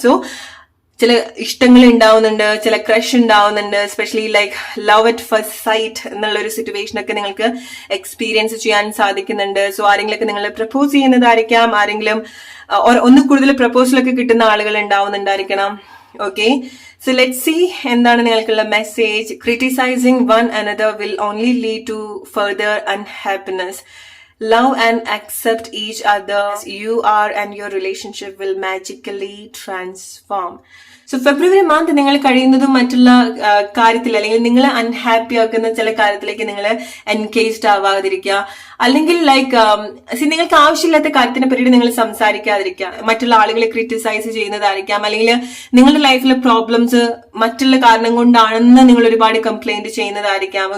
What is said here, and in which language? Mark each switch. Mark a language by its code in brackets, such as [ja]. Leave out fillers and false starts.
[ml] So ചില ഇഷ്ടങ്ങൾ ഉണ്ടാവുന്നുണ്ട്, ചില ക്രഷ് ഉണ്ടാവുന്നുണ്ട്, especially like love at first sight എന്നുള്ള ഒരു സിറ്റുവേഷൻ ഒക്കെ നിങ്ങൾക്ക് എക്സ്പീരിയൻസ് ചെയ്യാൻ സാധിക്കുന്നുണ്ട്. സോ ആരെങ്കിലൊക്കെ നിങ്ങൾ പ്രപ്പോസ് ചെയ്യുന്നതായിരിക്കാം, ആരെങ്കിലും ഒന്ന് കൂടുതൽ പ്രപ്പോസലൊക്കെ കിട്ടുന്ന ആളുകൾ ഉണ്ടാവുന്നുണ്ടായിരിക്കണം. ഓക്കെ, [en] so let's see [ml] എന്താണ് നിങ്ങൾക്കുള്ള message. [en] Criticizing one another will only lead to further unhappiness. Love and accept each other as you are and your relationship will magically transform. [ml] So February month നിങ്ങൾ കഴിയുന്നതും മറ്റുള്ള കാര്യത്തിൽ അല്ലെങ്കിൽ നിങ്ങൾ unhappy ആക്കുന്ന ചില കാര്യത്തിലേക്ക് നിങ്ങൾ എൻഗേജ്ഡ് ആവാതിരിക്കുക, അല്ലെങ്കിൽ ലൈക്ക് നിങ്ങൾക്ക് ആവശ്യമില്ലാത്ത കാര്യത്തിനെ പറ്റി നിങ്ങൾ സംസാരിക്കാതിരിക്കുക, മറ്റുള്ള ആളുകളെ ക്രിറ്റിസൈസ് ചെയ്യുന്നതായിരിക്കാം, അല്ലെങ്കിൽ നിങ്ങളുടെ ലൈഫിലെ പ്രോബ്ലംസ് മറ്റുള്ള കാരണം കൊണ്ടാണെന്ന് നിങ്ങൾ ഒരുപാട് കംപ്ലൈന്റ് ചെയ്യുന്നതായിരിക്കാം.